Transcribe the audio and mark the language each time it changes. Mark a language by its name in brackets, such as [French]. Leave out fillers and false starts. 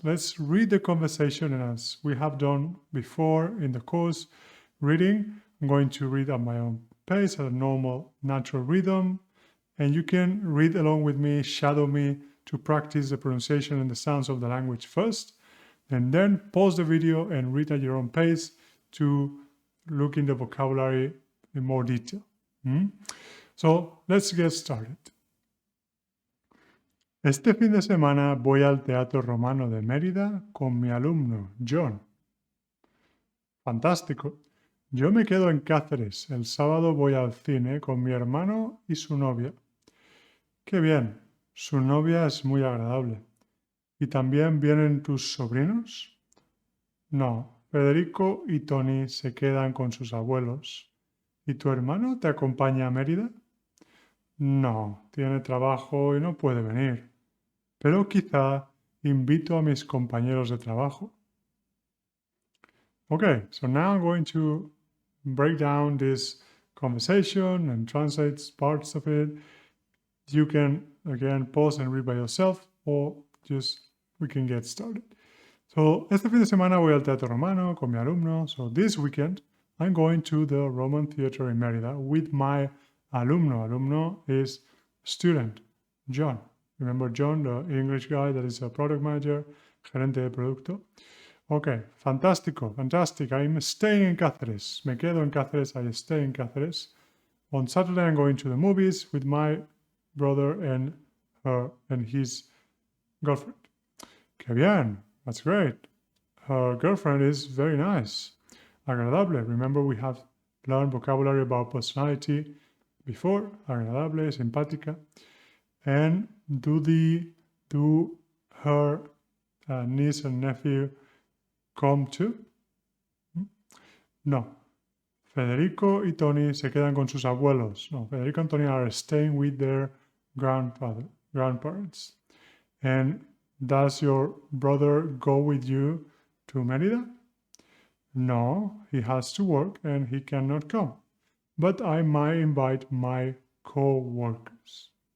[English] Let's read the conversation, and as we have done before in the course reading, I'm going to read at my own pace at a normal, natural rhythm, and you can read along with me, shadow me to practice the pronunciation and the sounds of the language first, and then pause the video and read at your own pace to look in the vocabulary in more detail. So let's get started. [Spanish] Este fin de semana voy al Teatro Romano de Mérida con mi alumno, John. Fantástico. Yo me quedo en Cáceres. El sábado voy al cine con mi hermano y su novia. Qué bien. Su novia es muy agradable. ¿Y también vienen tus sobrinos? No. Federico y Tony se quedan con sus abuelos. ¿Y tu hermano te acompaña a Mérida? No. Tiene trabajo y no puede venir. Pero quizá invito a mis compañeros de trabajo. [English] Okay, so now I'm going to break down this conversation and translate parts of it. You can, again, pause and read by yourself, or just we can get started. [Spanish] So, este fin de semana voy al Teatro Romano con mi alumno. [English] So, this weekend, I'm going to the Roman Theater in Mérida with my alumno. Alumno is student, John. Remember John, the English guy that is a product manager, [Spanish] gerente de producto. [English] Okay, fantástico, fantastic. I'm staying in Cáceres. [Spanish] Me quedo en Cáceres. [English] I stay in Cáceres. On Saturday, I'm going to the movies with my brother and her and his girlfriend. [Spanish] Qué bien. [English] That's great. Her girlfriend is very nice. Agradable. Remember, we have learned vocabulary about personality before. Agradable, simpática. And do her niece and nephew come too? No. [Spanish] Federico y Tony se quedan con sus abuelos. [English] No, Federico and Tony are staying with their grandparents. And does your brother go with you to Mérida? No, he has to work and he cannot come. But I might invite my co-workers.